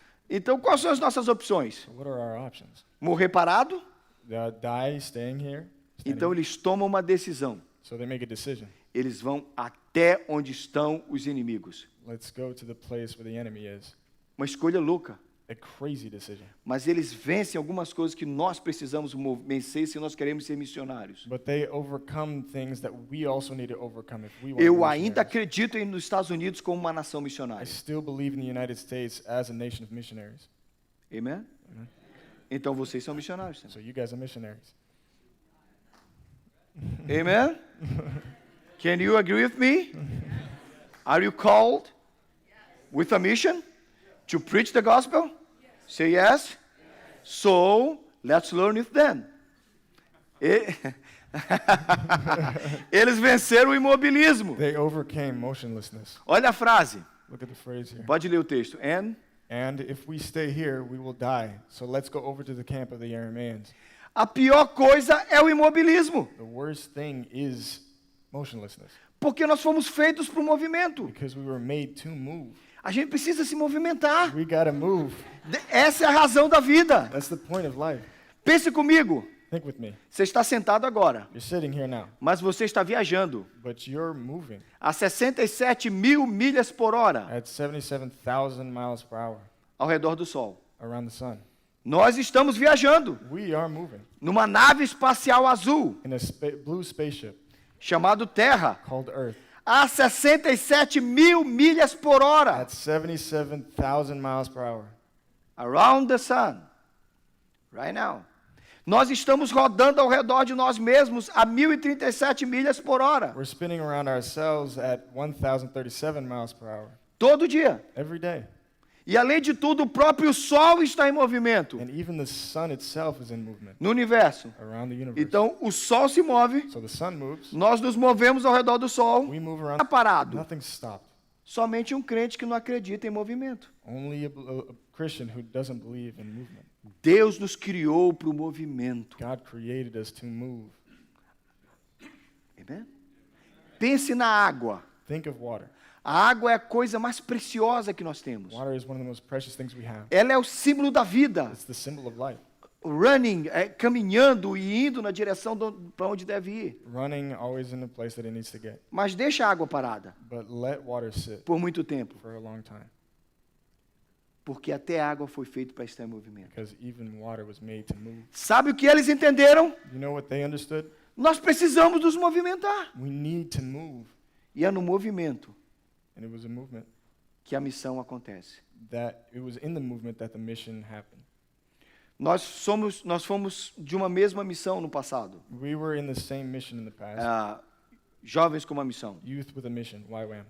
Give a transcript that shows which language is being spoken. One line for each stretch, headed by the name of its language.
Portuguese: Então quais são as nossas opções?
English: So what are our options?
Portuguese: Morrer parado?
English: Die staying here?
Portuguese: Então eles tomam uma decisão.
English: So they make a decision.
Portuguese: Eles vão até onde estão os inimigos.
English: Let's go to the place where the enemy is.
Portuguese: Uma escolha louca.
English: A crazy decision.
Portuguese: Mas eles vencem algumas coisas que nós precisamos vencer se nós queremos ser missionários.
English: But they overcome things that we also need to overcome if we want to
Portuguese: Eu
English: be
Portuguese: ainda
English: missionaries.
Portuguese: acredito nos Estados Unidos como uma nação
English: I
Portuguese: missionária.
English: still believe in the United States as a nation of missionaries. Amen?
Portuguese: Então vocês são missionários.
English: So you guys are missionaries. Amen? Can you agree with me? Are you called with a mission to preach the gospel? Say yes. So, let's learn with them.
Portuguese: Eles venceram o imobilismo.
English: They overcame motionlessness.
Portuguese: Olha a frase.
English: Look at the phrase here.
Portuguese: Pode ler o texto.
English: And if we stay here, we will die. So let's go over to the camp of the Arameans.
Portuguese: A pior coisa é o imobilismo.
English: The worst thing is motionlessness.
Portuguese: Porque nós fomos feitos para o movimento.
English: Because we were made to move.
Portuguese: A gente precisa se movimentar.
English: We gotta move.
Portuguese: Essa é a razão da vida.
English: That's the point of life.
Portuguese: Pense comigo.
English: Think with me.
Portuguese: Você está sentado agora,
English: You're sitting here now,
Portuguese: mas você está viajando
English: but you're moving
Portuguese: a 67 mil milhas por hora
English: at 77,000 miles per hour
Portuguese: ao redor do Sol.
English: around the sun.
Portuguese: Nós estamos viajando
English: We are moving
Portuguese: numa nave espacial azul
English: in a blue spaceship
Portuguese: chamado Terra
English: called Earth
Portuguese: a 67 mil milhas por hora
English: at 77,000 miles per hour. around the sun. Right now.
Portuguese: Nós estamos rodando ao redor de nós mesmos a 1.037 milhas por hora.
English: We're spinning around ourselves at 1,037 miles per hour
Portuguese: Todo dia.
English: every day.
Portuguese: E além de tudo, o próprio Sol está em movimento
English: And even the sun itself is in movement
Portuguese: no universo.
English: around the universe.
Portuguese: Então, o Sol se move,
English: So the sun moves,
Portuguese: nós nos movemos ao redor do Sol.
English: we move
Portuguese: Está
English: around,
Portuguese: parado.
English: nothing's stopped.
Portuguese: Somente um crente que não acredita em movimento.
English: Only a Christian who doesn't believe in movement.
Portuguese: Deus nos criou para o movimento.
English: God created us to move. Amen?
Portuguese: Pense na água.
English: Think of water.
Portuguese: A água é a coisa mais preciosa que nós temos.
English: Water is one of the most precious things we have.
Portuguese: Ela é o símbolo da vida.
English: It's the symbol of life. Running,
Portuguese: caminhando e indo na direção para onde deve ir.
English: Running always in the place that it needs to get.
Portuguese: Mas deixa a água parada
English: But let water sit
Portuguese: por muito tempo.
English: for a long time.
Portuguese: Porque até a água foi feita para estar em movimento.
English: Because even water was made to move.
Portuguese: Sabe o que eles entenderam?
English: You know what they understood?
Portuguese: Nós precisamos nos movimentar.
English: We need to move.
Portuguese: E é no movimento
English: And it was a movement
Portuguese: que a missão acontece.
English: that it was in the movement that the mission happened.
Portuguese: Nós fomos de uma mesma missão no passado.
English: We were in the same mission in the past.
Portuguese: Jovens com uma missão.
English: Youth with a mission, YWAM.